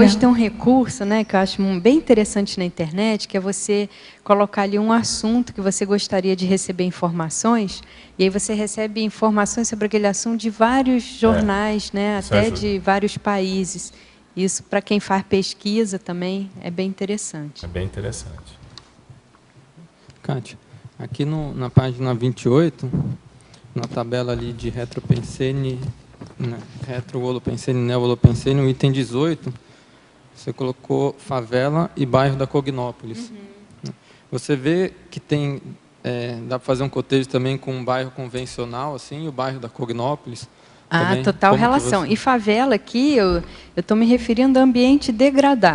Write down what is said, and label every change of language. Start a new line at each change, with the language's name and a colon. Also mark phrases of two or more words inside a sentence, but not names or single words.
Portuguese: Hoje tem um recurso, né, que eu acho bem interessante na internet, que é você colocar ali um assunto que você gostaria de receber informações, e aí você recebe informações sobre aquele assunto de vários jornais, né, até de vários países. Isso, para quem faz pesquisa também, é bem interessante. É bem interessante. Kátia, aqui na página 28, na tabela ali de retropensene, né, retro-holopensene, neo-holopensene, no item 18, você colocou favela e bairro da Cognópolis. Você vê que tem, dá para fazer um cotejo também com um bairro convencional, assim, o bairro da Cognópolis? Também, total relação. E favela aqui, eu estou me referindo a ambiente degradado.